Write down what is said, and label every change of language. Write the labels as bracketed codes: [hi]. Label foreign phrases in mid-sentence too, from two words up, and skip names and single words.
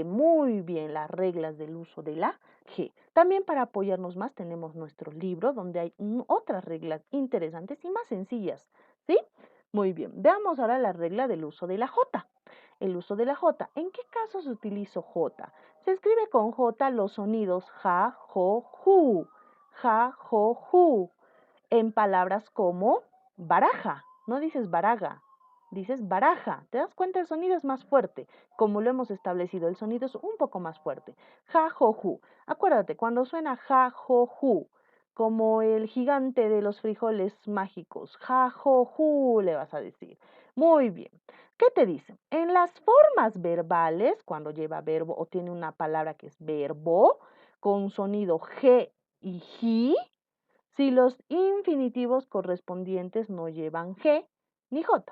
[es] Muy bien, las reglas del uso de la G. También para apoyarnos más tenemos nuestro libro donde hay otras reglas interesantes y más sencillas. ¿Sí? Muy bien. Veamos ahora la regla del uso de la J. El uso de la J. ¿En qué casos utilizo J? Se escribe con J los sonidos ja, jo, ju. Ja, jo, ju. En palabras como baraja. No dices baraga, dices baraja. ¿Te das cuenta? El sonido es más fuerte. Como lo hemos establecido, el sonido es un poco más fuerte. Ja, jo, ju. Acuérdate, cuando suena ja, jo, ju, como el gigante de los frijoles mágicos, ja, jo, ju, le vas a decir. Muy bien. ¿Qué te dicen? En las formas verbales, cuando lleva verbo o tiene una palabra que es verbo, con sonido G y J, si los infinitivos correspondientes no llevan G ni J.